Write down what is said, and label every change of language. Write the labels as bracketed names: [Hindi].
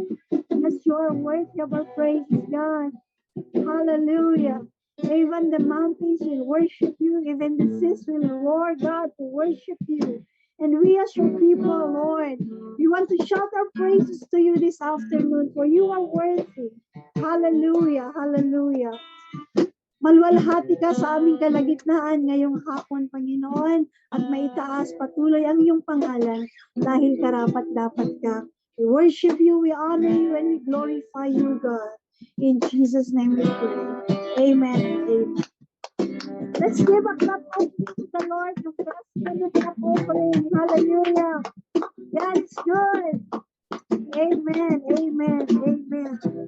[English] Yes, you are worthy of our praise, God. Hallelujah. Even the mountains will worship you. Even the seas will roar, God, to worship you. And we as your people, Lord, we want to shout our praises to you this afternoon, for you are worthy. Hallelujah. Hallelujah. [Filipino] Malwalhati ka sa aming kalagitnaan ngayong hapon, Panginoon, at maitaas patuloy ang iyong pangalan dahil karapat-dapat ka. [English] We worship you, we honor you, and we glorify you, God. In Jesus' name we pray. Amen and amen. Let's give a clap of to the Lord to bless the clap offering. Hallelujah. God is good. Amen, amen, amen.